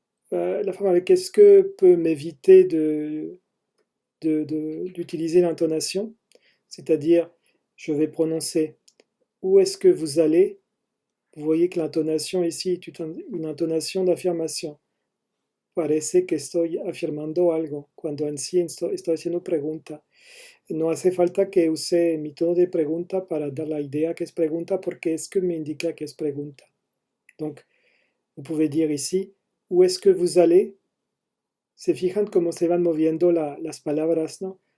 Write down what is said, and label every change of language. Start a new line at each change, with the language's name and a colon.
French: La forme avec est-ce que peut m'éviter d'utiliser l'intonation, c'est-à-dire je vais prononcer où est-ce que vous allez. Vous voyez que l'intonation ici est une intonation d'affirmation.
Spanish: Parece que estoy afirmando algo, cuando en sí estoy haciendo pregunta. No hace falta que use mi tono de pregunta para dar la idea que es pregunta, porque es que me indica que es pregunta.
French: Donc, vous pouvez dire ici, où est-ce que vous allez?
Spanish: Se fijan cómo se van moviendo las palabras, ¿no?